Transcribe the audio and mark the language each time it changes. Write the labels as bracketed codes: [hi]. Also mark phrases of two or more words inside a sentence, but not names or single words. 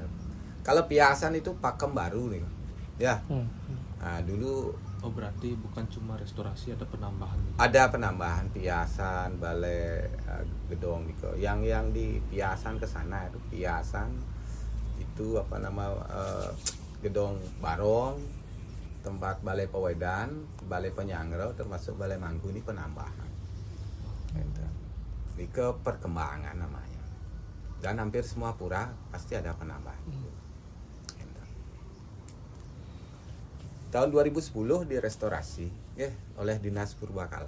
[id] Kalau Piasan itu pakem baru nih. Ya. Nah, dulu Oh berarti bukan cuma restorasi, ada penambahan juga. ada penambahan Piasan, balai gedong gitu. Yang di Piasan ke sana itu Piasan itu apa nama gedong Barong, tempat balai Pewedan, balai Penyangrau termasuk balai Mangku ini penambahan. Gitu. Ini ke perkembangan namanya. Dan hampir semua pura pasti ada penambahan. Gitu. Tahun 2010 direstorasi ya oleh Dinas Purbakala.